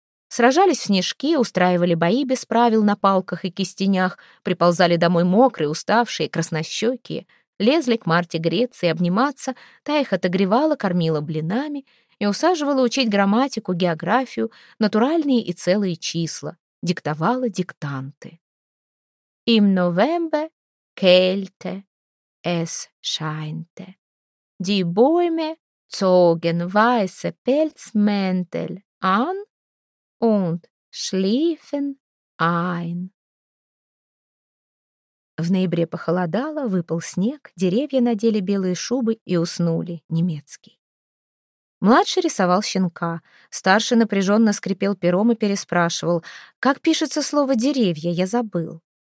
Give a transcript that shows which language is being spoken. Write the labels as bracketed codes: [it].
[ru] Сражались в снежки, устраивали бои без правил на палках и кистенях, приползали домой мокрые, уставшие, краснощекие, лезли к Марте греться и обниматься, та их отогревала, кормила блинами и усаживала учить грамматику, географию, натуральные и целые числа, диктовала диктанты. [de] «Im November kälte es scheinte, die Bäume zogen weiße Pelzmäntel an, und schliefen ein. [ru] В ноябре похолодало, выпал снег, деревья надели белые шубы и уснули, немецкий. Младший рисовал щенка, старший напряженно скрипел пером и переспрашивал: «Как пишется слово «деревья»? Я забыл».